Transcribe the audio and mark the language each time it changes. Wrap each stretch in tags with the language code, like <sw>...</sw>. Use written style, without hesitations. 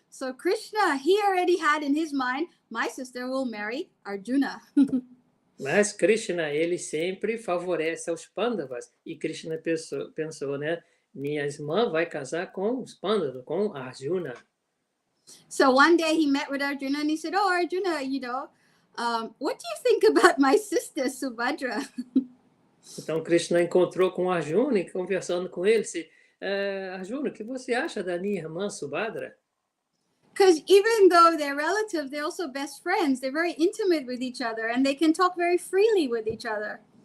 <en>So Krishna, he already had in his mind, my sister will marry Arjuna.</en> <pt>Mas Krishna, ele sempre favorece aos Pandavas. E Krishna pensou, né? Minha irmã vai casar com os Pandavas, com Arjuna.</pt> <en>So one day he met with Arjuna and he said, oh, Arjuna, what do you think about my sister Subhadra?</en> <pt>Então, Krishna encontrou com Arjuna e conversando com ele, disse, Arjuna, o que você acha da minha irmã Subhadra?</pt> <en>Because even though they're relatives, they're also best friends. They're very intimate with each other and they can talk very freely with each other.</en>